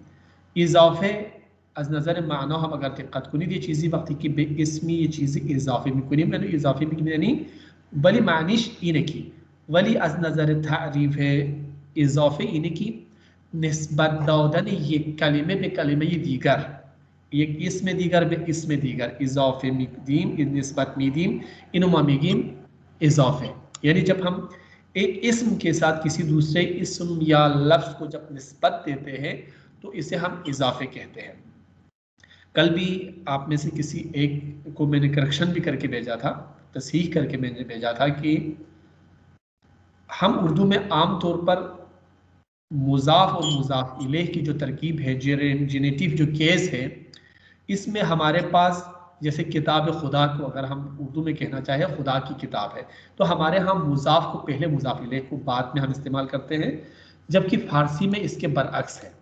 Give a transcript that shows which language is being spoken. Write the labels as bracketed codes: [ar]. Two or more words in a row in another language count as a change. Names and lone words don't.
[fa] اضافه از نظر معنا هم اگر دقت کنید یه چیزی وقتی که به اسمی یه چیزی اضافه میکنیم یعنی اضافه میگیم یعنی ولی معنیش اینه که ولی از نظر تعریف اضافه اینه که نسبت دادن یک کلمه به کلمه دیگر، یک اسم دیگر به اسم دیگر اضافه میدیم، نسبت میدیم، اینو ما میگیم اضافه. [ur] یعنی جب ہم ایک اسم کے ساتھ کسی دوسرے اسم یا لفظ کو جب نسبت دیتے ہیں تو اسے ہم اضافہ کہتے ہیں. کل بھی آپ میں سے کسی ایک کو میں نے کریکشن بھی کر کے بھیجا تھا، تصحیح کر کے میں نے بھیجا تھا کہ ہم اردو میں عام طور پر مضاف اور مضاف الیہ کی جو ترکیب ہے، جینیٹو جو کیس ہے، اس میں ہمارے پاس جیسے [fa] کتاب خدا [ur] کو اگر ہم اردو میں کہنا چاہے خدا کی کتاب ہے تو ہمارے یہاں مضاف کو پہلے مضاف الیہ کو بعد میں ہم استعمال کرتے ہیں، جبکہ فارسی میں اس کے برعکس ہے.